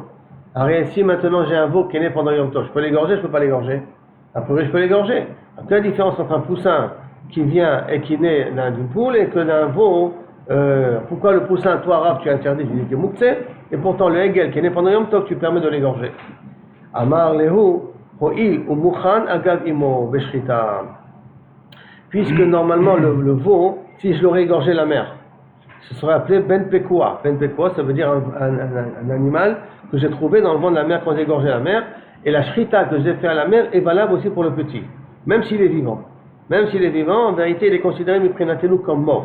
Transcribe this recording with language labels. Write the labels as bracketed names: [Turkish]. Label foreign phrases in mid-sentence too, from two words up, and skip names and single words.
[French] Alors ici maintenant j'ai un veau qui est né pendant Yom Tov, je peux l'égorger, je ne peux pas l'égorger? Après je peux l'égorger. Quelle est la différence entre un poussin qui vient et qui naît d'une poule et que d'un veau? Pourquoi le poussin, toi Rav, tu interdis, tu dis qu'il est mouktsé, et pourtant le Egel qui est né pendant Yom Tov, tu permets de l'égorger? [Hebrew] אמר להו הואיל ומוכן אגב אמו בשחיטה. [French] Puisque normalement le veau, si je l'aurais égorgé la mère, ce serait appelé [Hebrew] בן פקועה. בן פקועה, [French] ça veut dire un animal que j'ai trouvé dans le ventre de la mère quand j'ai égorgé la mère. Et la shrita que j'ai fait à la mère est valable aussi pour le petit, même s'il est vivant. Même s'il est vivant, en vérité, il est considéré miprinatenu comme mort.